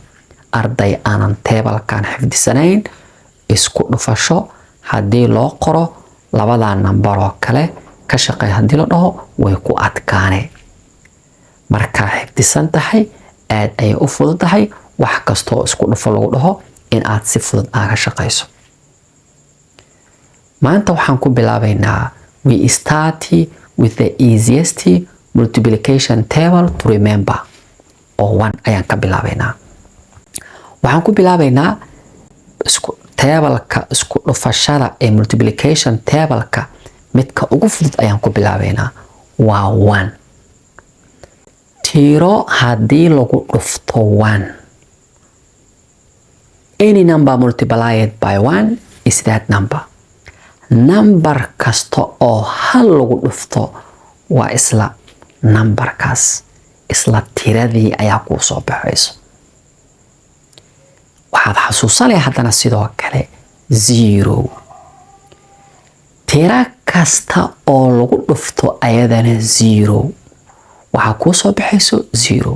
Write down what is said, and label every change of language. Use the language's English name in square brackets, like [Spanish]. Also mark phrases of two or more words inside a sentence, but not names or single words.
[Somali] Arday aanan table-kan xifdisanayn isku dhufasho haddii loo qoro labada number oo kale ka shaqeey haddii la dhaho way ku adkaanay. Marka xifdisan tahay aad ay u fududahay wax kastoo isku dhufo lagu dhaho in aad si fudud aaga shaqeyso. Maanta waxaan ku bilaabaynaa [English] we start with the easiest multiplication table to remember. [Somali] Oo 1 ayaan ka bilaabaynaa. Waxaan ku bilaabaynaa table-ka isku dhufashada ee [English] multiplication table-ka [Somali] midka ugu fudud ayaan ku bilaabaynaa waa 1. Tiro haddii lagu dhufto 1. [English] Any number multiplied by 1 is that number. [Somali] Number kasta oo hal lagu dhufto waa isla numberkaas, isla tiradii ayaa kuu soo baxayso. Waxaad xasuusanaya haddana sidoo kale 0. Tira kasta oo lagu dhufto ayadana 0 waxaa kuu soo baxayso 0.